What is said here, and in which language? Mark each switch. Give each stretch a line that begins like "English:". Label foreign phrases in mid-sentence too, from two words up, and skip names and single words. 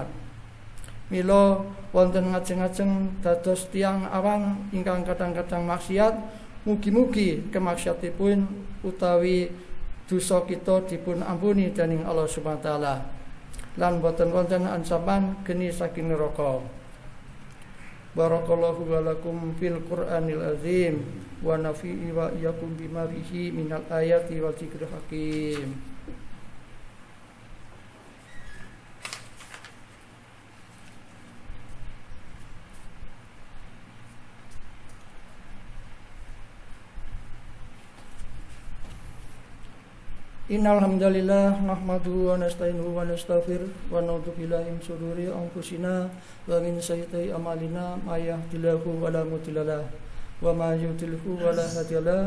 Javanese: Mila wonten ngajeng-ajeng dados tiang awang ingkang kadang-kadang maksiat, mugi-mugi kemaksiatipun utawi dosa kita dipun ampuni dening Allah
Arabic: سبحانه وتعالى
Javanese: lan boten wonten ancaman geni saking neraka.
Arabic: بارك الله ولكم في القرآن العظيم ونفعني وإياكم بما فيه من الآيات والذكر الحكيم. إن الحمد لله نحمده ونستعينه ونستغفره ونعوذ بالله من شرور أنفسنا ومن سيئات أعمالنا من يهده الله فلا مضل له ومن يضلل فلا هادي له.